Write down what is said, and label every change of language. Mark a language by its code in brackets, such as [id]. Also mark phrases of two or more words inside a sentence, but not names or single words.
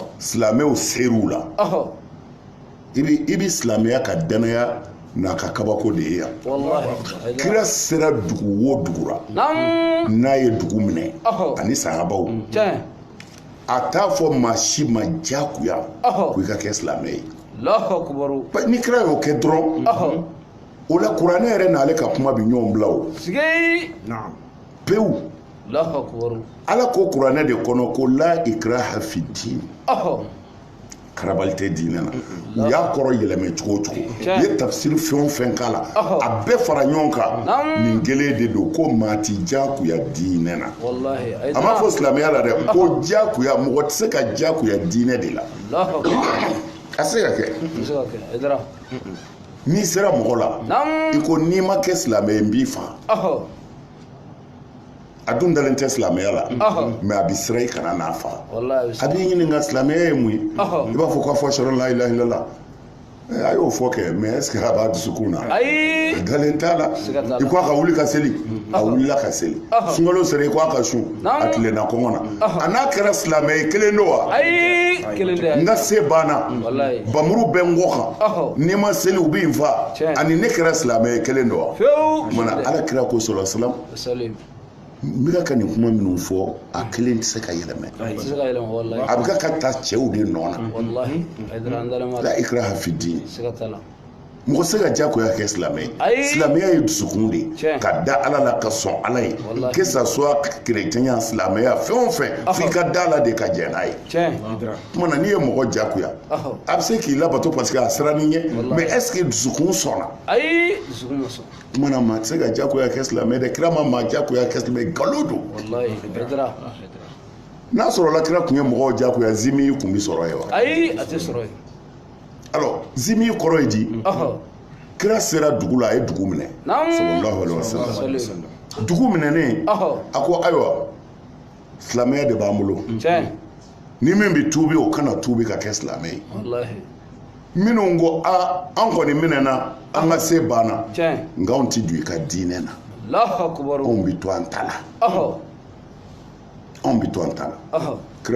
[bm] silamɛw ser'u la i bɛ silamɛya ka danaya n'a ka kabako de ye yan kira sera dugu o dugu la n'a ye dugu minɛ ani sahabaw a t'a fɔ maa si ma diyagoya ko i ka kɛ silamɛ ye ni kira y'o kɛ dɔrɔn o la kuranɛ yɛrɛ n'ale ka kuma bɛ ɲɔgɔn bila o pewu ala ko kuranɛ de kɔnɔ ko [ar] لا إكراه في الدين [bm] karabalte diinɛ na u y'a kɔrɔ yɛlɛmɛ cogo o cogo u ye tafsiri fɛn o fɛn k'a la a bɛɛ fara ɲɔgɔn kan nin kelen de don ko maa ti diyagoya diinɛ na a m'a fɔ silamɛya la dɛ ko diyagoya mɔgɔ tɛ se ka diyagoya diinɛ de la a se ka kɛ n'i sera mɔgɔ la i ko n'i ma kɛ silamɛ ye n b'i faga a dun dalen tɛ silamɛya la mɛ a bɛ siran i kana n'a faga a b'i ɲininka silamɛya ye mun ye i b'a fɔ k'a fɔ [ar] أشهد أن لا إله إلا الله [bm] a y'o fɔ kɛ mɛ [fr] est ce que [bm] a b'a dusukun na a dalen t'a la i ko a ka wuli ka seli a wulila ka seli sunkalo sera i ko a ka sun a tilenna kɔngɔ na a n'a kɛra silamɛ ye kelen don wa n ka se banna bamuru bɛ n kɔ kan n'i ma seli u b'i n fa ani ne kɛra silamɛ ye kelen don wa mana ala kira ko sɔlɔ salam n bɛ ka nin kuma minnu fɔ a kelen tɛ se ka yɛlɛmɛ a bɛ ka taa cɛw de nɔ na [ar] لا إكراه في الدين [bm] mɔgɔ se ka diyagoya kɛ silamɛ ye silamɛya ye dusukun de ka da ala la ka sɔn ala ye [fr] que ça soit [bm] kerecɛnya silamɛya fɛn o fɛn f'i ka da ala de ka jɛn n'a ye tuma na n'i ye mɔgɔ diyagoya a bɛ se k'i labato [fr] parce que [bm] a siranni ɲɛ [fr] mais est ce que [bm] dusukun sɔnna tuma na maa tɛ se ka diyagoya kɛ silamɛ dɛ kira ma maa diyagoya kɛ silamɛ nkalon don n'a sɔrɔla kira tun ye mɔgɔw diyagoya zimi tun bɛ sɔrɔ ye wa ayi a tɛ sɔrɔ ye alors zimi kɔrɔ ye di kira sera dugu la a ye dugu minɛ [ar] صلى الله عليه وسلم [bm] dugu minɛnen a ko ayiwa silamɛya de b'an bolo ni min bɛ tuubi o kana tuubi ka kɛ silamɛ ye minnu ko an kɔni minɛna an ka se banna nka anw tɛ don i ka diinɛ na anw bɛ to an ta la anw bɛ to an ta la kira